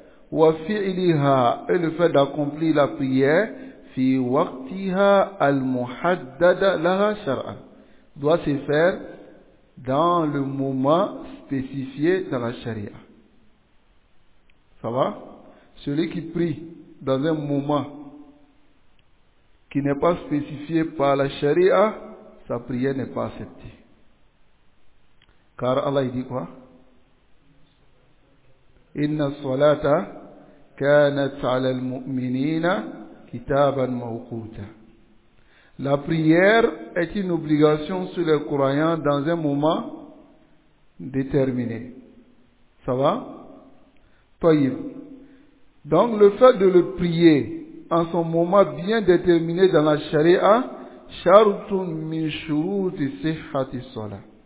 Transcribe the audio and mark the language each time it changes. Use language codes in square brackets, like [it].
[ar] Wa fi'liha, [fr] et le fait d'accomplir la prière, [ar] fi waqtiha al-muhaddada laha shar'an, [fr] doit se faire dans le moment spécifié dans la charia. Ça va? Celui qui prie dans un moment qui n'est pas spécifié par la charia, sa prière n'est pas acceptée. Car Allah dit quoi? [ar] Inna salata كانت على المؤمنين كتابا موقوتا. [fr] La prière est une obligation sur les croyants dans un moment déterminé. Ça va? Toyib. Donc le fait de le prier en son moment bien déterminé dans la charia, [ar] shartun min shurut sihhati salat.